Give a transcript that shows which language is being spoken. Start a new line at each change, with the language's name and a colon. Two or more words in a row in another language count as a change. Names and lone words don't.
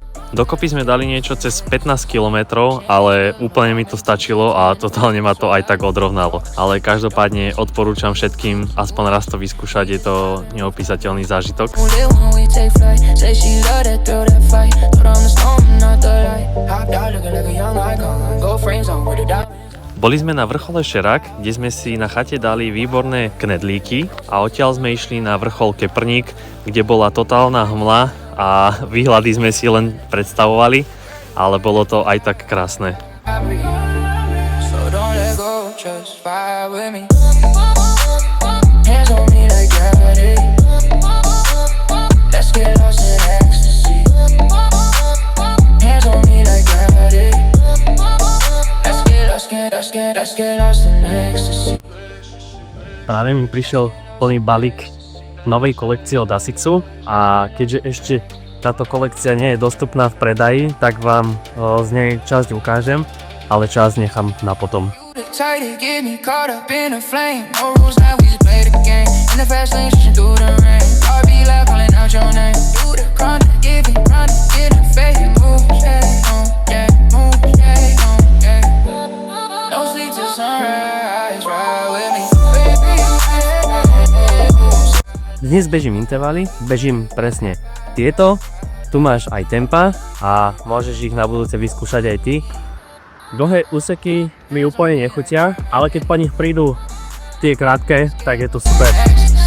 Slovak: Dokopy sme dali niečo cez 15 km, ale úplne mi to stačilo a totálne ma to aj tak odrovnalo. Ale každopádne odporúčam všetkým aspoň raz to vyskúšať, je to neopísateľný zážitok.
English: Won't live when we take flight. Say she love that thrill, that fight. Put on the storm, not the light. Hopped out looking like a young icon. Gold frames on with the dot.
Slovak: Boli sme na vrchole Šerak, kde sme si na chate dali výborné knedlíky a odtiaľ sme išli na vrchol Keprník, kde bola totálna hmla a výhľady sme si len predstavovali, ale bolo to aj tak krásne.
English: So don't let go, just fire with me. Hands on me like gravity. Let's get lost in ecstasy. Hands on me like gravity. Let's get lost in ecstasy.
Slovak: Práve mi prišiel plný balík novej kolekcie od Asicsu a keďže ešte táto kolekcia nie je dostupná v predaji, tak vám z nej časť ukážem, ale časť nechám na potom.
English: Tight to get me caught up in a flame. No rules, now we just play the game. In the fast lane, switching through the rain. I'll be loud, calling out your name. Do the grind, get it, run, get it, fade. Move, yeah, yeah, move, yeah, yeah. No sleep till sunrise, ride with me.
Slovak: Dnes bežím intervaly, bežím presne tieto, tu máš aj tempa a môžeš ich na budúce vyskúšať aj ty. Dlhé úseky mi úplne nechutia, ale keď po nich prídu tie krátke, tak je to super.